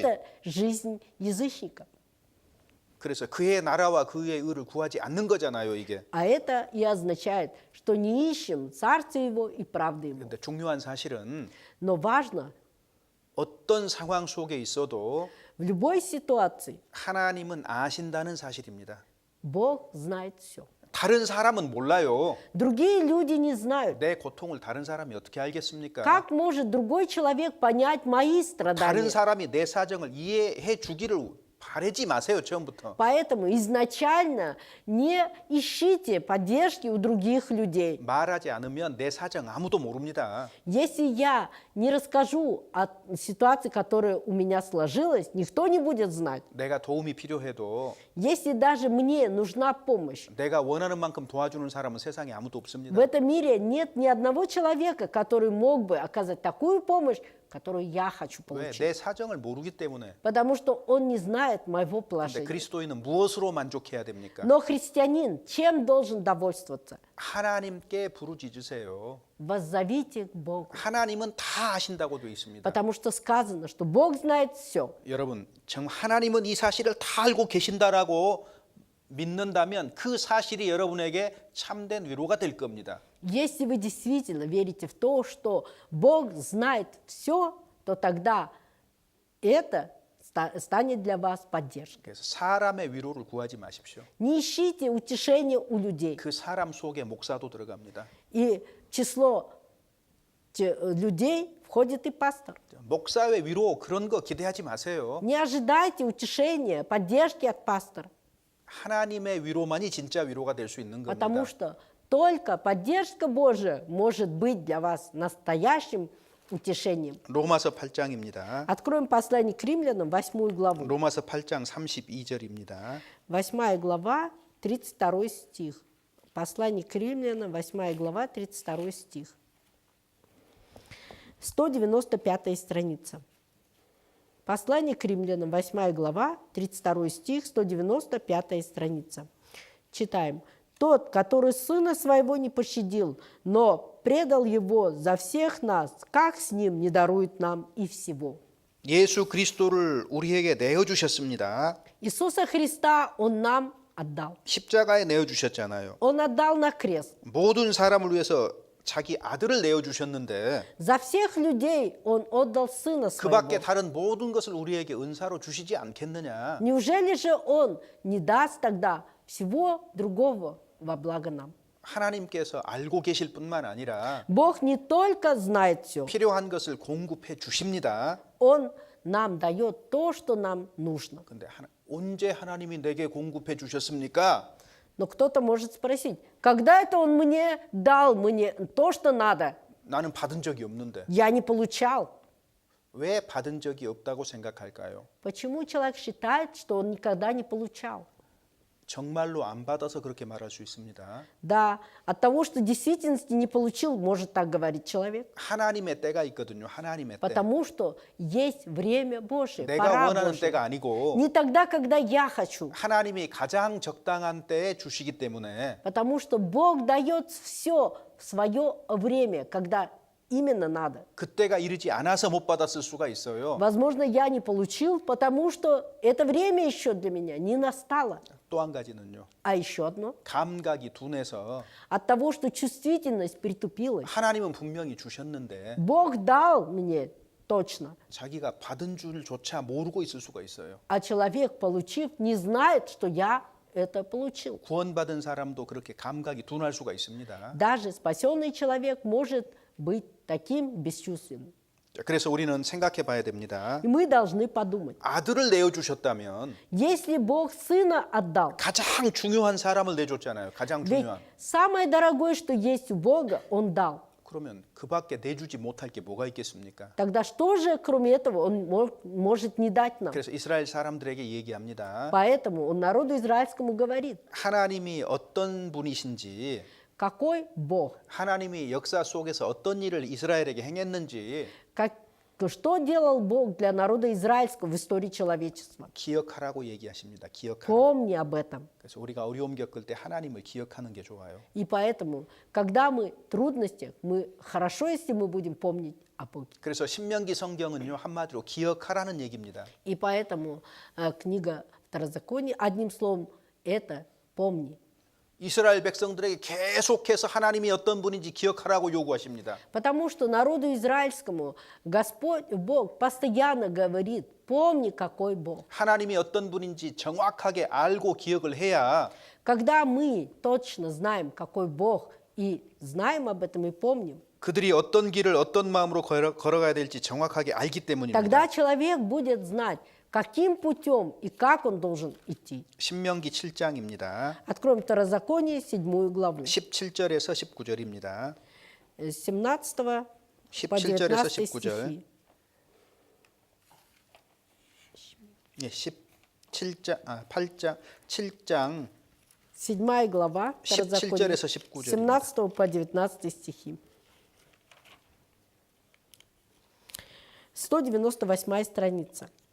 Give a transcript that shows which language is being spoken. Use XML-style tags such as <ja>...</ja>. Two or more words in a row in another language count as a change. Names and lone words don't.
<ru>Это жизнь язычника.</ru> <ko>그래서 그의 나라와 그의 의를 구하지 않는 거잖아요, 이게.</ko> <ru>А это и означает, что не ищем Царства Его и правды Его.</ru> <ko>근데 중요한 사실은</ko> <ru>Но важно,</ru> <ko>어떤 상황 속에 있어도</ko> <ru>в любой ситуации</ru> <ko>하나님은 아신다는 사실입니다.</ko> <ru>Бог знает все.</ru> <ko>다른 사람은 몰라요.</ko> <ru>Другие люди не знают.</ru> <ko>내 고통을 다른 사람이 어떻게 알겠습니까?</ko> <ru>Как может другой человек понять мои</ru> <ko>다른</ko> <ru>страдания?</ru> <ko>사람이 내 사정을 이해해 주기를 바라지 마세요, 처음부터.</ko> <ru>Поэтому изначально не ищите поддержки у других людей.</ru> <ko>말하지 않으면 내 사정 아무도 모릅니다.</ko> <ru>Если я не расскажу о ситуации, которая у меня сложилась, никто не будет знать.</ru> <ko>내가 도움이 필요해도</ko> <ru>Если даже мне нужна помощь,</ru> <ko>내가 원하는 만큼 도와주는 사람은 세상에 아무도</ko> <ru>в</ru> <ko>없습니다.</ko> <ru>этом мире нет ни одного человека, который мог бы оказать такую помощь, которую я хочу</ru> <ko>왜?</ko> <ru>получить.</ru> <ko>내 사정을 모르기 때문에.</ko> <ru>Потому что он не знает моего</ru> <ko>근데</ko> <ru>положения.</ru> <ko>그리스도인은 무엇으로 만족해야 됩니까?</ko> <ru>Но христианин чем должен довольствоваться?</ru> <ko>하나님께 부르짖으세요.</ko> <ru>Воззовите к Богу.</ru> <ko>하나님은 다 아신다고 되어 있습니다.</ko> <ru>Потому что сказано, что Бог знает все.</ru> <ko>여러분, 정말 하나님은 이 사실을 다 알고 계신다라고 믿는다면 그 사실이 여러분에게 참된 위로가 될 겁니다.</ko> <ru>Если вы действительно верите в то, что Бог знает все, то тогда это станет для вас поддержкой.</ru> <ko>그래서 사람의 위로를 구하지 마십시오.</ko> <ru>Не ищите утешения у людей.</ru> <ko>그 사람 속에 목사도 들어갑니다.</ko> <ru>И в число людей входит и пастор.</ru> <ko>목사의 위로 그런 거 기대하지 마세요.</ko> <ru>Не ожидайте утешения, поддержки от пастора,</ru> <ko>하나님의 위로만이 진짜 위로가 될 수 있는</ko> <ru>потому</ru> <ko>겁니다.</ko> <ru>что только поддержка Божия может быть для вас настоящим утешением.</ru> <ko>로마서 8장입니다.</ko> <ru>Откроем послание к римлянам, 8 главу. 로마서 8장 32절입니다. 8 глава, 32 стих. Послание к римлянам, 8 глава, 32 стих. 195 страница. Послание к римлянам, 8 глава, 32 стих, 195 страница. Читаем. «Тот, который Сына Своего не пощадил, но предал Его за всех нас, как с Ним не дарует нам и всего?»</ru> <ko>예수 그리스도를 우리에게 내어 주셨습니다.</ko> <ru>Иисуса Христа Он нам отдал.</ru> <ko>십자가에 내어 주셨잖아요.</ko> <ru>Он отдал на крест.</ru> <ko>모든 사람을 위해서 자기 아들을 내어 주셨는데</ko> <ru>За всех людей Он отдал Сына</ru> <ko>그 밖에</ko> <ru>Своего.</ru> <ko>다른 모든 것을 우리에게 은사로 주시지 않겠느냐?</ko> <ru>Неужели же Он не даст тогда всего другого во благо нам?</ru> <ko>하나님께서 알고 계실 뿐만 아니라</ko> <ru>Бог не только знает все,</ru> <ko>필요한 것을 공급해 주십니다.</ko> <ru>Он нам дает то, что нам нужно.</ru> <ko>근데 언제 하나님이 내게 공급해 주셨습니까?</ko> <ru>Но кто-то может спросить, когда это Он мне дал мне то, что надо?</ru> <ko>나는 받은 적이 없는데.</ko> <ru>Я не получал.</ru> <ko>왜 받은 적이 없다고 생각할까요?</ko> <ru>Почему человек считает, что он никогда не получал?</ru> <ko>정말로 안 받아서 그렇게 말할 수 있습니다.</ko> <ru>Да, от того, что в действительности не получил, может так говорить человек.</ru> <ko>하나님의 때가 있거든요. 하나님의 때.</ko> <ru>Потому что есть время Божие,</ru> <ko>내가</ko> <ru>пора</ru> <ko>원하는</ko> <ru>Божья.</ru> <ko>때가 아니고</ko> <ru>Не тогда, когда я хочу.</ru> <ko>하나님이 가장 적당한 때에 주시기 때문에</ko> <ru>Потому что Бог дает все в свое время, когда именно надо.</ru> <ko>그때가 이르지 않아서 못 받았을 수가 있어요.</ko> <ru>Возможно, я не получил, потому что это время еще для меня не настало.</ru> <ko>또 한 가지는요.</ko> <ru>А еще одно.</ru> <ko>감각이 둔해서</ko> <ru>От того, что чувствительность притупилась.</ru> <ko>하나님은 분명히 주셨는데</ko> <ru>Бог дал мне точно,</ru> <ko>자기가 받은 줄조차 모르고 있을 수가 있어요.</ko> <ru>а человек, получив, не знает, что я это получил.</ru> <ko>구원받은 사람도 그렇게 감각이 둔할 수가 있습니다.</ko> <ru>Даже спасенный человек может быть таким бесчувственным.</ru> <ko>자, 그래서 우리는 생각해 봐야 됩니다.</ko> <ru>И мы должны подумать,</ru> <ko>아들을 내어주셨다면</ko> <ru>если Бог Сына отдал,</ru> <ko>가장 중요한 사람을 내줬잖아요. 가장</ko> <ru>ведь</ru> <ko>중요한.</ko> <ru>самое дорогое, что есть у Бога, Он дал.</ru> <ko>그러면 그 밖에 내주지 못할 게 뭐가 있겠습니까?</ko> <ru>Тогда что же, кроме этого, Он может не дать нам?</ru> <ko>그래서 이스라엘 사람들에게 얘기합니다.</ko> <ru>Поэтому Он народу израильскому говорит,</ru> <ko>하나님이 어떤 분이신지,</ko> <ru>какой Бог,</ru> <ko>하나님이 역사 속에서 어떤 일을 이스라엘에게 행했는지</ko> <ru>что делал Бог для народа израильского в истории человечества.</ru> <ko>기억하라고 얘기하십니다. 기억하라.</ko> <ru>Помни об этом.</ru> <ko>그래서 우리가 어려움 겪을 때 하나님을 기억하는 게 좋아요.</ko> <ru>И поэтому, когда мы в трудностях, мы хорошо, если мы будем помнить о Боге.</ru> <ko>그래서 신명기 성경은요 한마디로 기억하라는 얘기입니다.</ko> <ru>И поэтому книга Второзакония, одним словом, это помни.</ru> <ko>이스라엘 백성들에게 계속해서 하나님이 어떤 분인지 기억하라고 요구하십니다.</ko> <ru>Потому что народу израильскому Господь, Бог постоянно говорит, помни, какой Бог.</ru> <ko>하나님이 어떤 분인지 정확하게 알고 기억을 해야</ko> <ru>Когда мы точно знаем, какой Бог, и знаем об этом и помним,</ru> <ko>그들이 어떤 길을 어떤 마음으로 걸어가야 될지 정확하게 알기 때문입니다.</ko> <ru>тогда человек будет знать, каким путем и как он должен идти.</ru> <ko>신명기 7장입니다.</ko> <ru>Откроем Второзаконие, 7 главу,</ru> <ko>17절에서 19절입니다.</ko> <ru>с 17 по</ru> <ko>17절에서 19 19절.</ko> <ru>стихи.</ru> <ko>예, 7장</ko> <ru>7 глава,</ru> <ko>17절에서</ko> <ru>Второзаконие, 19 с 17 по 19 стихи. 198 страница.</ru>